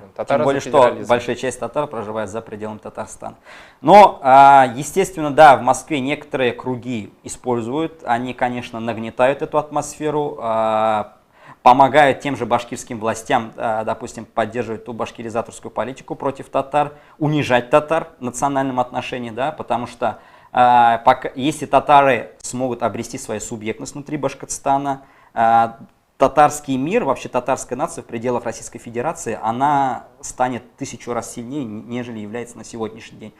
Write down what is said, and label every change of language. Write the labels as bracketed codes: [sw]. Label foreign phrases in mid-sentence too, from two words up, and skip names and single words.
[ru] Тем более, что большая часть татар проживает за пределами Татарстана. Но, естественно, да, в Москве некоторые круги используют, они, конечно, нагнетают эту атмосферу, помогают тем же башкирским властям, допустим, поддерживать ту башкиризаторскую политику против татар, унижать татар в национальном отношении, да, потому что если татары смогут обрести свою субъектность внутри Башкортостана, татарский мир, вообще татарская нация в пределах Российской Федерации, она станет 1000 раз сильнее, нежели является на сегодняшний день.